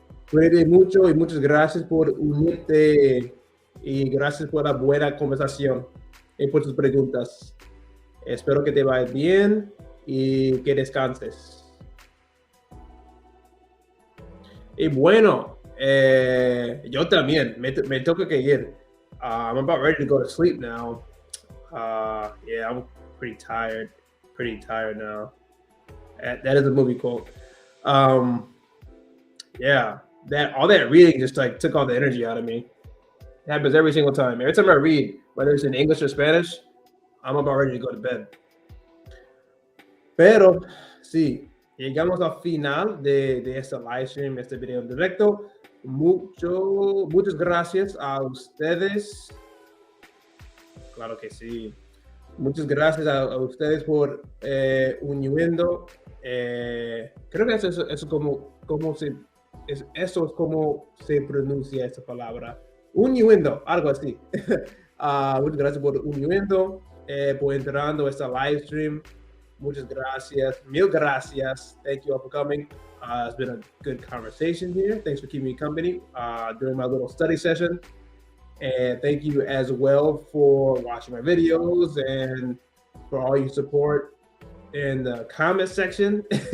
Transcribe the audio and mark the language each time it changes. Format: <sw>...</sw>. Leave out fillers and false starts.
<es>Cuídate mucho y muchas gracias por unirte y gracias por la buena conversación y por tus preguntas. Espero que te vaya bien y que descanses. Y bueno, yo también, me toca que ir.</es> <en>I'm about ready to go to sleep now. Yeah, I'm pretty tired now. That is a movie quote. Yeah, all that reading just like took all the energy out of me. It happens every single time. Every time I read, whether it's in English or Spanish, I'm about ready to go to bed.</en> <es>Pero, sí, llegamos al final de este live stream, este video en directo. Muchas gracias a ustedes. Claro que sí. Muchas gracias a ustedes por uniendo. Creo que eso es como eso es como se pronuncia esta palabra. Uniendo, algo así. Muchas gracias por uniendo, por entrando a esta live stream. Muchas gracias. Mil gracias.</es> <en>Thank you all for coming. It's been a good conversation here. Thanks for keeping me company during my little study session. And thank you as well for watching my videos and for all your support in the comment section.</en>